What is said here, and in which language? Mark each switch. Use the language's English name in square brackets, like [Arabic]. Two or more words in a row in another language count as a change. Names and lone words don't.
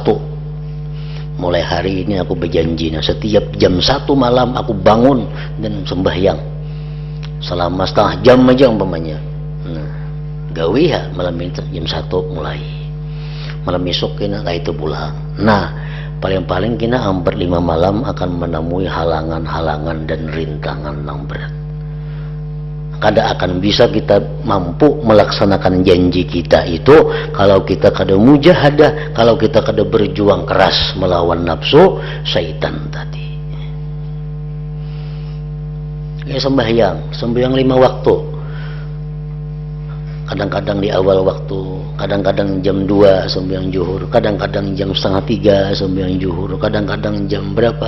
[Indonesian] Mulai hari ini aku berjanji, nah setiap jam 1 malam aku bangun dan sembahyang selama setengah jam aja umpamanya. [Banjar] Nah, gawe ya malam itu jam 1 mulai, malam esok kena kayak itu pulang. [Indonesian] Nah, paling-paling kena hampir 5 malam akan menemui halangan-halangan dan rintangan yang berat. Kada akan bisa kita mampu melaksanakan janji kita itu kalau kita kada mujahadah, kalau kita kada berjuang keras melawan nafsu syaitan tadi. Ya, sembahyang 5 waktu. Kadang-kadang di awal waktu, kadang-kadang jam 2 sembahyang zuhur, kadang-kadang jam 2:30 sembahyang zuhur, kadang-kadang jam berapa.